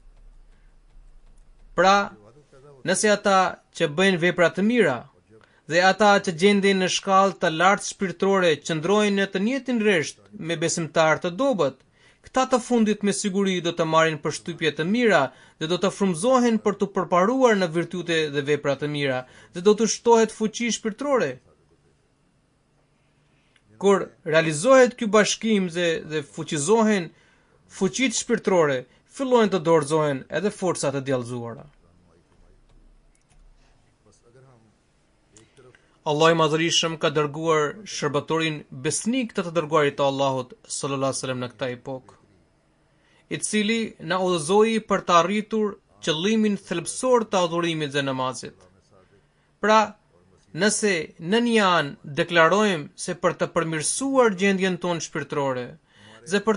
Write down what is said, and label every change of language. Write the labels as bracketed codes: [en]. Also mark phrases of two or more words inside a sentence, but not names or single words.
[sq] Pra, nëse ata që bëjnë vepra të mira dhe ata që gjenden në shkallë të lartë shpirtërore qëndrojnë në të njëjtin rresht me besimtar të dobët, këta të fundit me siguri do të marrin përshtypje të mira dhe do të frymëzohen për të përparuar në virtyte dhe vepra të mira dhe do të shtohet fuqi shpirtërore. Kur realizohet ky bashkim dhe fuqizohen fuqitë shpirtërore, fillojnë të dorëzohen edhe forcat e djallëzuara. [ur] بس اگر ہم ایک طرف [sq] Allah i madhërisëm ka dërguar shërbëtorin besnik të dërguarit të Allahut [ar] صلى الله عليه وسلم [sq] në këtë epokë, i cili na udhëzoi për të arritur qëllimin thelbësor të adhurimit dhe namazit. Pra, nëse në një anë deklarojmë se për të përmirësuar gjendjen tonë shpirtërore dhe për